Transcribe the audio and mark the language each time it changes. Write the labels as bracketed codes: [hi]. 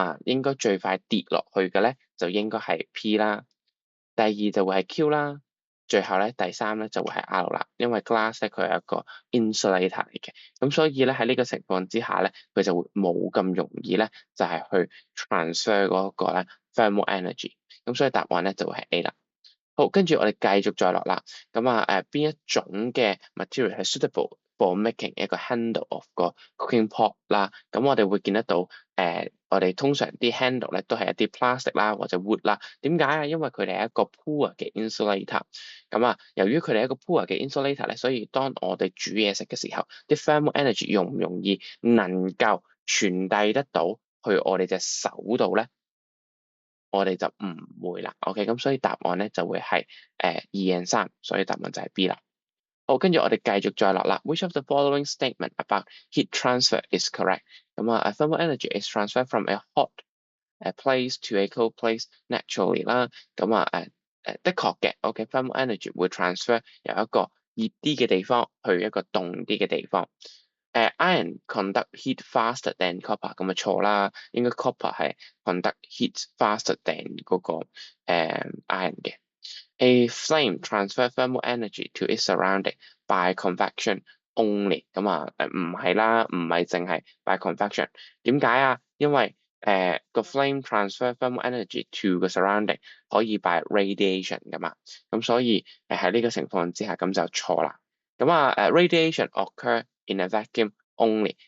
[yue] 應該最快跌落去嘅咧就應該係 P 啦，第二就會係 Q 啦，最後咧第三咧就會係 R 啦。因為 glass 咧佢係一個 insulator 嚟嘅，咁所以咧喺呢個情況之下咧，佢就會冇咁容易咧就係去 transfer 嗰個咧 thermal energy。咁所以答案咧就會係 A 啦。好，跟住我哋繼續再落啦。咁邊一種嘅 material 係 [en] suitable for making [yue] 一個 handle of 個 cooking pot 啦？咁我哋會見得到，我哋通常啲 handle 咧都係一啲 plastic 啦或者 wood 啦。點解啊？因為佢哋係一個 poor 嘅 insulator。由於佢哋係一個 poor 嘅 insulator 咧，所以當我哋煮嘢食嘅時候，啲 thermal energy 容唔容易能夠傳遞得到去我哋隻手度咧？我哋就唔會啦，OK，咁所以答案咧就會係2 and 3，所以答案就係 B 啦。好，跟住我哋繼續再落啦。 [en] Which of the following statement about heat transfer is correct？ thermal energy is transferred from a hot place to a cold place naturally 啦。 [yue] 的確嘅，OK，thermal energy 會 transfer 由一個熱啲嘅地方去一個凍啲嘅地方。 [en] iron conduct heat faster than copper， [yue] 咁錯啦，應該 [en] copper 係 conduct heat faster than 嗰個iron 嘅。 A flame transfer thermal energy to its surrounding by convection only。 [yue] 唔係啦，唔係淨係 [en] by convection。 [yue] 點解啊？因為個 [en] flame transfer thermal energy to [yue] 個 surrounding 可以 [en] by radiation [yue] 噶嘛，咁所以喺呢個情況之下咁就錯啦。 [en] radiation occur in a vacuum only。